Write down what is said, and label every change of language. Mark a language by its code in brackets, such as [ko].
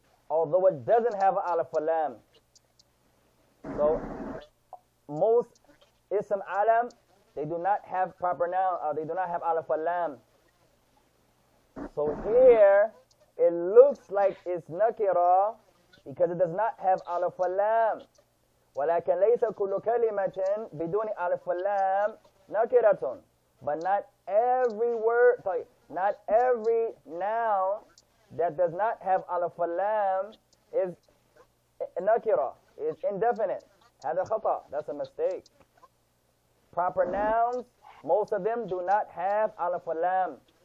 [en] Although it doesn't have alif wa lam. So most ism alam, they do not have proper noun, they do not have alif wa lam. So here, it looks like it's nakira because it does not have alif wa lam. [ar] ولكن ليس كل كلمة بدون ألف واللام نكرة. [en] But not every word, not every noun that does not have alif واللام is nakira, is indefinite. [ar] هذا خطأ. [en] That's a mistake. Proper nouns, most of them do not have alif واللام.